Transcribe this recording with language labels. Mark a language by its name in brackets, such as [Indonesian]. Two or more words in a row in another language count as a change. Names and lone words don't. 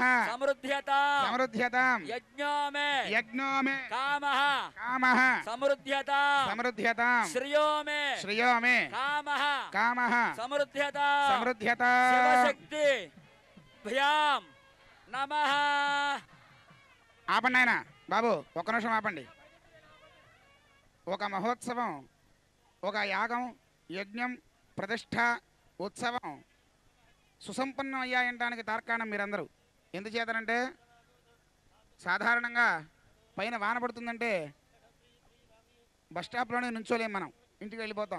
[Sanskrit] समृद्ध्यताम् यज्ञो मे कामः समृद्ध्यताम् श्रियो मे कामः समृद्ध्यताम् शिवशक्तिभ्यां नमः। [Telugu] ఆపండి నాయన బాబు, ఒక్క నిమిషం ఆపండి. ఒక మహోత్సవం, ఒక యాగం, యజ్ఞం, ప్రతిష్ట, ఉత్సవం సుసంపన్నం అయ్యాయనడానికి తార్కాణం మీరందరూ. ఎందుచేతనంటే సాధారణంగా పైన వాన పడుతుందంటే బస్టాప్లోనే నుంచోలేం, మనం ఇంటికి వెళ్ళిపోతాం.